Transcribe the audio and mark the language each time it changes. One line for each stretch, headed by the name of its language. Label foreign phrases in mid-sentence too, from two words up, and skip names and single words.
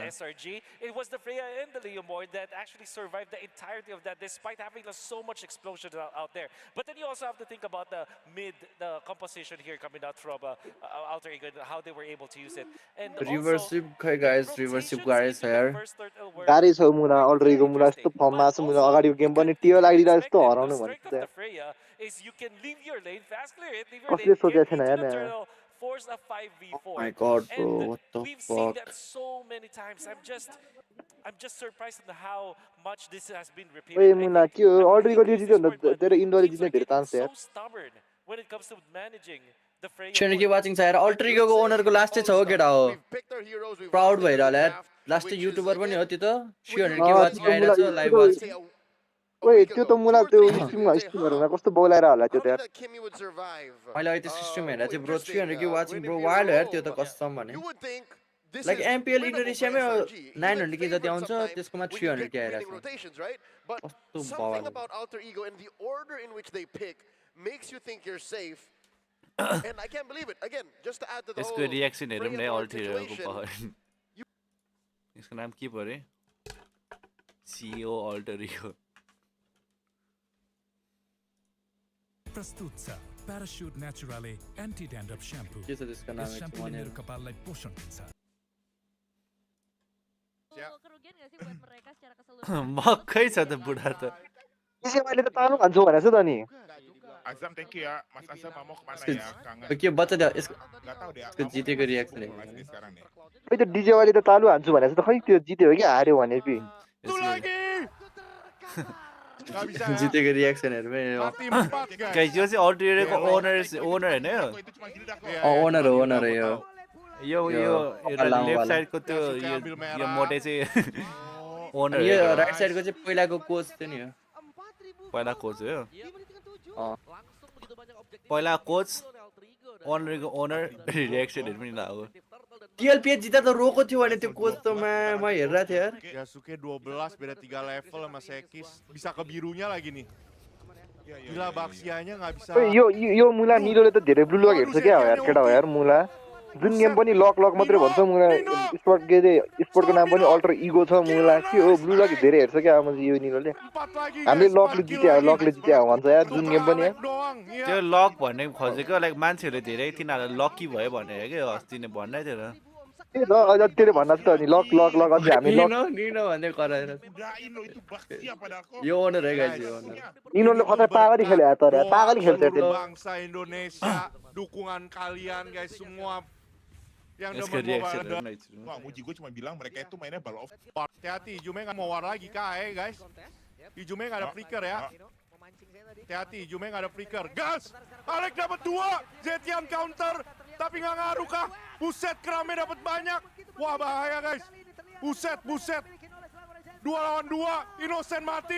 English: SRG, it was the Freya and the Leomord that actually survived the entirety of that, despite having so much explosion out there. But then you also have to think about the composition here coming out from Alter Ego, and how they were able to use it. And
Nepali: रिभर्सिप खै गाइस रिभर्सिप गाइस यार गाह्रै छ मुला अल्टर इगो मुला यस्तो फर्ममा छ मुला अगाडिको गेम पनि टियो लागिरहेको जस्तो हराउनु भनेको
English: the Freya is you can leave your lane fast, clear it, leave your
Nepali: कसले
English: lane,
Nepali: सोचेको
English: get
Nepali: थिएन
English: into
Nepali: यार
English: the
Nepali: यहाँ
English: turtle, force a 5v4. my god bro And what the we've seen fuck that so many times. I'm just surprised at how much this has been repeated. ओए I
Nepali: मुला
English: think
Nepali: के हो
English: I'm
Nepali: अल्टर
English: really
Nepali: इगो
English: against
Nepali: जित्यो
English: this
Nepali: भने
English: word, but
Nepali: तेरो इन्डोरले
English: teams
Nepali: जित्ने
English: are
Nepali: धेरै
English: getting
Nepali: चान्स छ यार
English: so stubborn when it comes to managing the Freya
Nepali: छैन के
English: board.
Nepali: वाचिङ छ यार अल्टर इगोको ओनरको लास्टै छ हो केटा हो
English: We've picked our heroes, we've
Nepali: प्राउड
English: rostered
Nepali: भइरह
English: the
Nepali: यार
English: draft,
Nepali: लास्टै
English: which is,
Nepali: युट्युबर पनि हो
English: again,
Nepali: त्यो त 300
English: when
Nepali: के
English: you
Nepali: वाचिङ त्यो मुला आइरहेछ लाइभ त्यो वाचिङ
English: a
Nepali: ओए
English: week
Nepali: त्यो
English: ago, त मुला 2 or
Nepali: त्यो
English: 3 weeks ago,
Nepali: स्ट्रिममा
English: you'd say,
Nepali: स्ट्रिमहरूमा कस्तो बोलाएर होला
English: I
Nepali: त्यो
English: don't
Nepali: त
English: think
Nepali: यार
English: that Kimmy would survive.
Nepali: मैले अहिले त्यो सिस्टम हेरेर चाहिँ ब्रो
English: Interesting.
Nepali: 300 के वाचिङ
English: Win
Nepali: ब्रो
English: if you're
Nepali: वाइल्ड यार त्यो
English: home.
Nepali: त कसम भने
English: You would think this
Nepali: लाइक
English: is
Nepali: एमपिएल
English: winnable for
Nepali: इन्डोनेसियामै
English: SRG.
Nepali: 900 के
English: Even
Nepali: जति
English: favored
Nepali: आउँछ
English: sometimes
Nepali: त्यसकोमा
English: when you
Nepali: 300
English: get
Nepali: के
English: winning
Nepali: आइरहेछ
English: rotations, right? But
Nepali: कस्तो
English: something
Nepali: बवाल
English: about Alter Ego and the order in which they pick makes you think you're safe. And I can't believe it. Again, just to add to the
Nepali: यसको
English: whole
Nepali: रियाक्सन हेरौँ
English: Freya
Nepali: न
English: Lord
Nepali: अल्टर इगोको
English: situation,
Nepali: पावर यसको नाम के परे सिओ अल्टर इगो प्रस्तुत छ प्याराशुट नेचुरली एन्टी ड्यान्ड्रफ स्याम्पू के छ त्यसको नाम यस स्याम्पूले भनेर मेरो कपाललाई पोषण दिन्छ मकै छ त बुढा त त्यसै मैले त तानु भन्छु भनेको छु त नि
Indonesian: Azam,
English: thank you
Indonesian: ya. Mas Azam mau kemana ya? Kangen.
Nepali: के बच्चा त्यो यसको
Indonesian: Gak tahu deh.
Nepali: यसको जितेको रियाक्सन
Indonesian: Live
Nepali: हेर्नु
Indonesian: nih sekarang nih.
Nepali: खै त्यो डिजे वाले त तालु हान्छु भनेको छु त खै त्यो जित्यो हो कि हार्यो भने पि
Indonesian: Satu lagi. Gak bisa ya.
Nepali: जितेको रियाक्सन हेर्नु
Indonesian: Mati 4 guys.
Nepali: गाइस यो चाहिँ अल्टर इगोको ओनर हैन यो
Indonesian: Itu cuma gini dah kok.
Nepali: ओनर हो ओनर हो यो यो यो लेफ्ट साइडको त्यो यो मोटे चाहिँ ओनर यो राइट साइडको चाहिँ पहिलाको कोच थियो नि यो पहिला कोच हो यो अँ पहिला कोच ओनरको ओनर रियाक्सनहरु पनि लाग्यो टिएलपी जिता त रोको थियो भने त्यो कोच त म हेरिरहेको थिएँ यार
Indonesian: Yasuke 12 beda 3 level sama Sekis. Bisa ke birunya lagi nih. Gila Baxianya nggak bisa.
Nepali: ओए यो मुला निलोले त धेरै ब्लु लक हेर्छ क्या हो यार केटा हो यार मुला जुन गेम पनि लक मात्रै भन्छ मुला स्पोर्ट के अरे स्पोर्टको नाम पनि अल्टर इगो छ मुला के हो ब्लु लक धेरै हेर्छ क्या अब यो निलोले
Indonesian: 4 lagi.
Nepali: हामीले लकले जित्या भन्छ यार जुन गेम पनि यार
Indonesian: Doang.
Nepali: त्यो लक भन्ने खोजेको लाइक मान्छेहरूले धेरै तिनीहरू लकी भयो भनेर के अस्ति नै भन्दै थियो र ए ल अझ त्यसले भन्न त नि लक अझै हामी लक निनो भन्दै कराएर
Indonesian: Udahin lo itu Baxia padahal kok.
Nepali: यो ओनर है गाइस यो ओनर निलोले खतरा पागली खेल्यो यार तर
Indonesian: Doa
Nepali: पागली खेल्छ
Indonesian: seluruh
Nepali: त्यो
Indonesian: bangsa Indonesia, dukungan kalian guys semua yang
Nepali: यसको
Indonesian: demen
Nepali: रियाक्सन
Indonesian: mobile.
Nepali: हेर्नु एकछिन।
Indonesian: Wah, Muji gue cuma bilang mereka itu mainnya
English: ball of
Indonesian: Hati-hati, Ijume nggak mau war lagi KAE guys. Ijume nggak ada flicker ya. Hati-hati, Ijume nggak ada flicker. Gas! Alek dapat 2, Zetian counter, tapi nggak ngaruh kah? Buset, Krame dapat banyak. Wah bahaya guys. Buset. 2 lawan 2, Innocent mati.